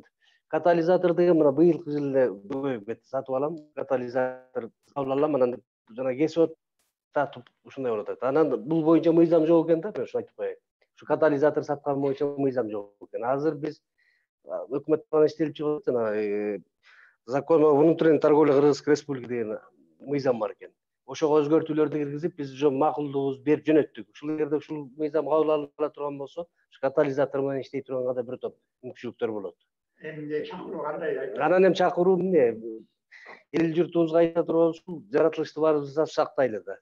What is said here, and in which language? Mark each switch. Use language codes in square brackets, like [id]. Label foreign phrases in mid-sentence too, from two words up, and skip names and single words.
[ky] Катализатор деген мына быйылкы жылы эле көбөйүп кетти. Сатып алам, катализатор кабыл алам, анан жана кесип атып ушундай болуп атат. Анан бул боюнча мыйзам жок экен да, мен ушу айтып коеюн. Ушу катализатор саткан боюнча мыйзам жок экен. Азыр биз өкмөт менен иштелип чыгып жана [ru] закон о внутренней торговле Кыргызской Республики [ky] деген мыйзам бар экен. Ошого өзгөртүүлөрдү киргизип, биз уже макулдугубузду берип жөнөттүк. Ушул жерде ушул мыйзам кабыл алына турган болсо, катализатор менен иштей турганга да бир топ мүмкүнчүлүктөр болот. Эмне чакыруу кандай? Анан эми чакыруу эмне? Эл журтубузга айта турган ушул жаратылышты баарыбыз сактайлы да.